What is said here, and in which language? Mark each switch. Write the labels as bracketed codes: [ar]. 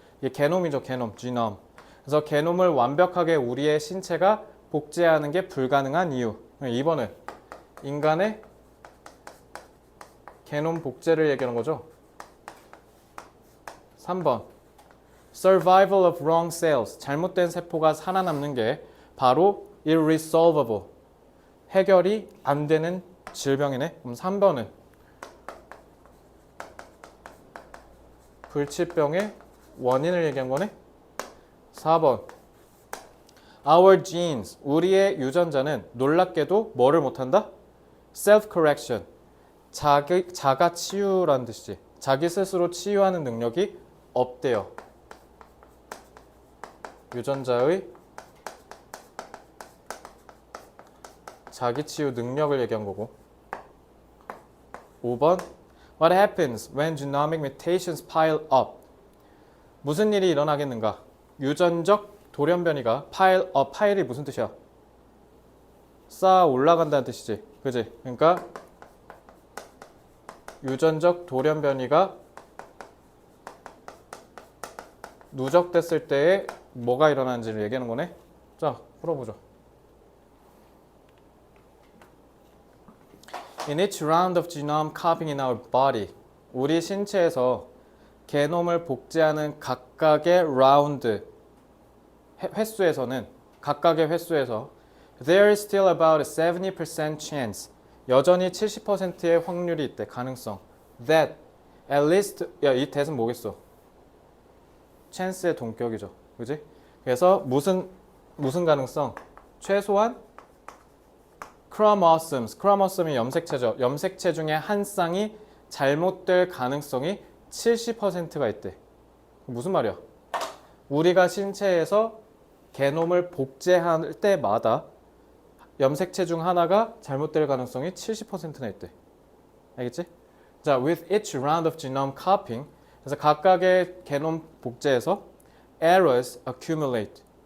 [ko] 이게 게놈이죠, 게놈, genome. 그래서 게놈을 완벽하게 우리의 신체가 복제하는 게 불가능한 이유. 2번은 인간의 게놈 복제를 얘기하는 거죠. [en] 3번 Survival of wrong cells. [ko] 잘못된 세포가 살아남는 게 바로 irresolvable. 해결이 안 되는 질병이네. 그럼 3번은 불치병의 원인을 얘기한 거네. 4번 [en] Our genes, [ko] 우리의 유전자는 놀랍게도 뭐를 못한다? Self-correction, 자가 치유라는 뜻이지. 자기 스스로 치유하는 능력이 없대요. 유전자의 자기 치유 능력을 얘기한 거고. [en] 5번 What happens when genomic mutations pile up? [ko] 무슨 일이 일어나겠는가? 유전적 돌연변이가 pile up, pile이 무슨 뜻이야? 쌓아 올라간다는 뜻이지. 그지? 그러니까 유전적 돌연변이가 누적됐을 때에 뭐가 일어나는지를 얘기하는 거네. 자, 풀어보죠. [en] In each round of genome copying in our body, [ko] 우리 신체에서 게놈을 복제하는 각각의 라운드 횟수에서는 각각의 횟수에서 [en] there is still about a 70% chance, [ko] 여전히 70%의 확률이 있대. 가능성. [en] that at least, [ko] 야, 이 that은 뭐겠어? chance의 동격이죠. 그지? 그래서 무슨 가능성? 최소한 크로모솜이 염색체죠. 염색체 중에 한 쌍이 잘못될 가능성이 70%가 있대. 무슨 말이야? 우리가 신체에서 게놈을 복제할 때마다 염색체 중 하나가 잘못될 가능성이 70%나 있대. 알겠지? [en] 자, with each round of genome copying, [ko] 그래서 각각의 게놈 복제에서 [en] errors accumulate.